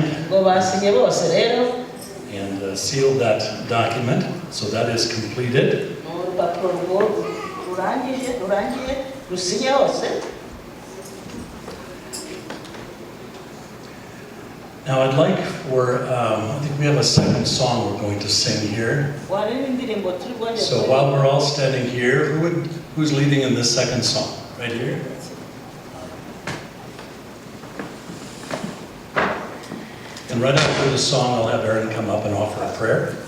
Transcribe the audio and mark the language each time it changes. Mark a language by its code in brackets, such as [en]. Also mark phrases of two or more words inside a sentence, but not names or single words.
[rn] ngo basinye bose rero [en] and sealed that document, so that is completed. [rn] urupapuro rwo rurangiye rusinye hose. [en] Now I'd like for, I think we have a second song we're going to sing here. So while we're all standing here, who's leading in this second song? Right here? And right after the song, I'll have Aaron come up and offer a prayer.